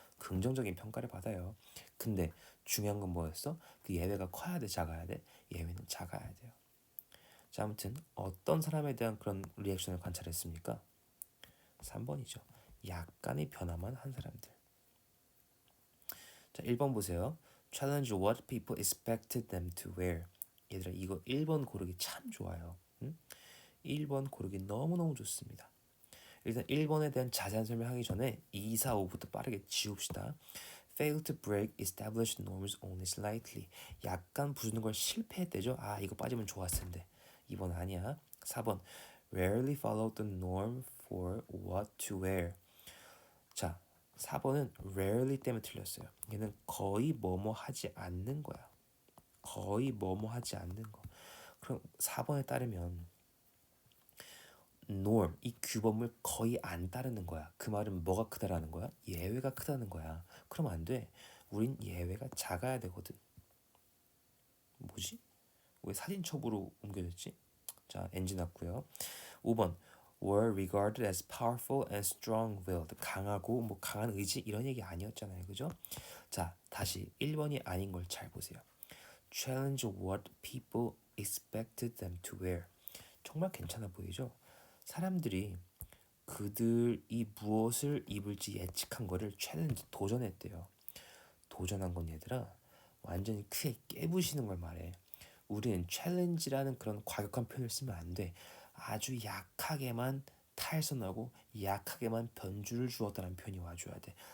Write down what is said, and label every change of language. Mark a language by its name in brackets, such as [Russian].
[Korean] 긍정적인 평가를 받아요. 근데 중요한 건 뭐였어? 그 예외가 커야 돼, 작아야 돼? 예외는 작아야 돼요. 자, 아무튼 어떤 사람에 대한 그런 리액션을 관찰했습니까? 3번이죠. 약간의 변화만 한 사람들. 자, 1번 보세요. [English] Challenge what people expected them to wear. [Korean] 얘들아, 이거 1번 고르기 참 좋아요. 응? 1번 고르기 너무너무 좋습니다. 일단 1번에 대한 자세한 설명하기 전에 2, 4, 5부터 빠르게 지웁시다. [English] Fail to break established norms only slightly. [Korean] 약간 부수는 걸 실패했대죠. 아, 이거 빠지면 좋았을 텐데. 2번 아니야. [English] 4번 Rarely follow the norm for what to wear. [Korean] 자, 4번은 rarely 때문에 틀렸어요. 얘는 거의 뭐뭐 하지 않는 거야. 거의 뭐뭐 하지 않는 거. 그럼 4번에 따르면 norm, 이 규범을 거의 안 따르는 거야. 그 말은 뭐가 크다라는 거야? 예외가 크다는 거야. 그럼 안 돼. 우린 예외가 작아야 되거든. 뭐지? 왜 사진첩으로 옮겨졌지? 자, 엔진 났고요. [English] 5번 were regarded as powerful and strong-willed. [Korean] 강하고 뭐 강한 의지 이런 얘기 아니었잖아요. 그죠? 자, 다시 1번이 아닌 걸 잘 보세요. [English] Challenge what people expected them to wear. [Korean] 정말 괜찮아 보이죠? 사람들이 그들이 무엇을 입을지 예측한 거를 챌린지 도전했대요. 도전한 건 얘들아 완전히 크게 깨부시는 걸 말해. 우리는 챌린지라는 그런 과격한 표현을 쓰면 안 돼. 아주 약하게만 탈선하고 약하게만 변주를 주었다는 표현이 와줘야 돼.